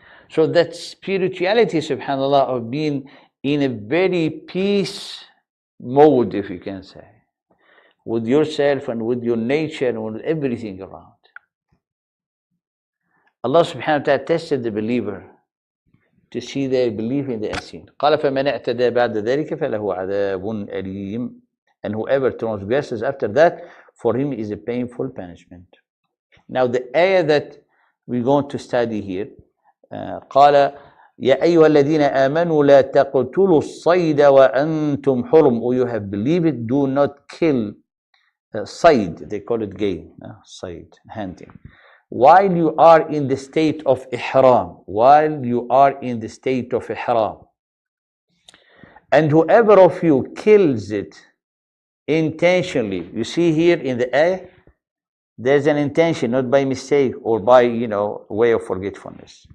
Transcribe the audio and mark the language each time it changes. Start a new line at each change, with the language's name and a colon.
English: So that spirituality, subhanallah, of being in a very peace mode, if you can say, with yourself and with your nature and with everything around. Allah subhanahu wa ta'ala tested the believer to see their belief in the unseen.
Arabic: قال فمن اعتدى بعد ذلك فله عذاب أليم.
English: And whoever transgresses after that, for him is a painful punishment. Now the ayah that we're going to study here,
Arabic: قال يا أيها الذين آمنوا لا تقتلوا الصيد وأنتم حرم.
English: Or you have believed it, do not kill صيد, they call it game, صيد, hunting. While you are in the state of ihram, while you are in the state of ihram, and whoever of you kills it intentionally, you see here in the ayah, there's an intention, not by mistake or by, way of forgetfulness.